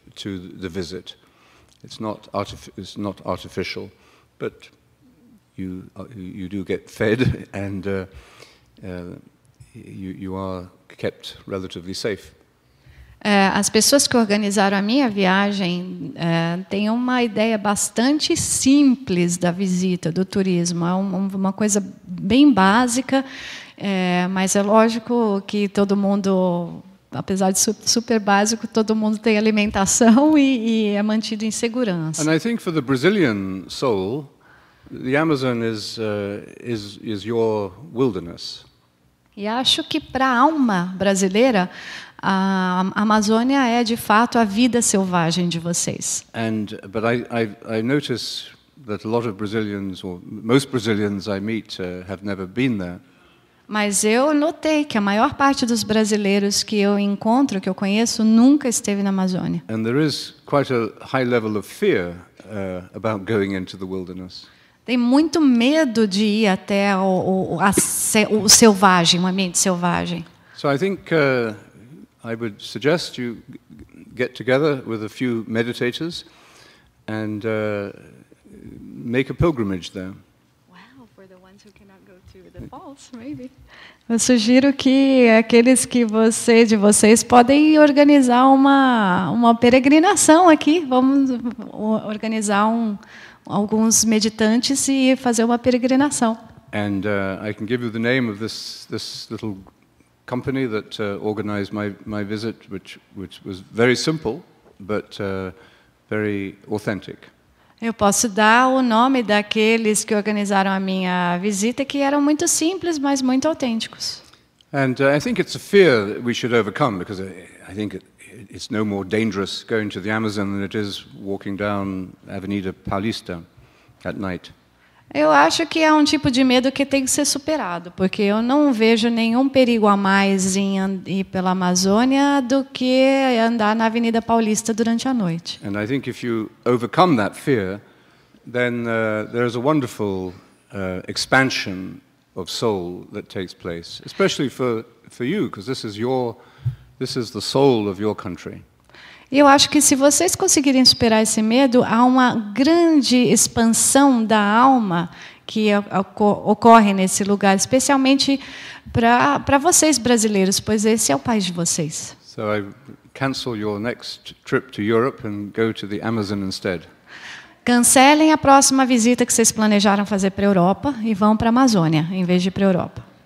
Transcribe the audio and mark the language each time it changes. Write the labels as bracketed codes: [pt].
[en] to the visit. It's not artificial, but you do get fed and you are kept relatively safe. [pt] As pessoas que organizaram a minha viagem têm uma ideia bastante simples da visita, do turismo. É uma coisa bem básica, mas é lógico que todo mundo, apesar de super básico, todo mundo tem alimentação e é mantido em segurança. [en] And I think for the Brazilian soul, the Amazon is your wilderness. [pt] E acho que para a alma brasileira, a Amazônia é de fato a vida selvagem de vocês. [en] But I notice that a lot of Brazilians, or most Brazilians I meet, have never been there. [pt] Mas eu notei que a maior parte dos brasileiros que eu encontro, que eu conheço, nunca esteve na Amazônia. [en] And there is quite a high level of fear about going into the wilderness. [pt] Tem muito medo de ir até o selvagem, o ambiente selvagem. [en] So I think I would suggest you get together with a few meditators and make a pilgrimage there. Wow, for the ones who cannot go to the falls, maybe. [pt] Eu sugiro que aqueles de vocês podem organizar uma peregrinação aqui. Vamos organizar alguns meditantes e fazer uma peregrinação. [en] And I can give you the name of this little company that organized my visit, which was very simple, but very authentic. [pt] Eu posso dar o nome daqueles que organizaram a minha visita, que eram muito simples, mas muito autênticos. [en] And I think it's a fear that we should overcome, because I think it's no more dangerous going to the Amazon than it is walking down Avenida Paulista at night. [pt] Eu acho que é um tipo de medo que tem que ser superado, porque eu não vejo nenhum perigo a mais em ir pela Amazônia do que andar na Avenida Paulista durante a noite. [en] And I think if you overcome that fear, then there is a wonderful expansion of soul that takes place, especially for you, because this is the soul of your country. [pt] E eu acho que se vocês conseguirem superar esse medo, há uma grande expansão da alma que ocorre nesse lugar, especialmente para vocês brasileiros, pois esse é o país de vocês. [en] So I cancel your next trip to Europe and go to the Amazon instead. [pt] Cancelem a próxima visita que vocês planejaram fazer para a Europa e vão para a Amazônia, em vez de ir para a Europa.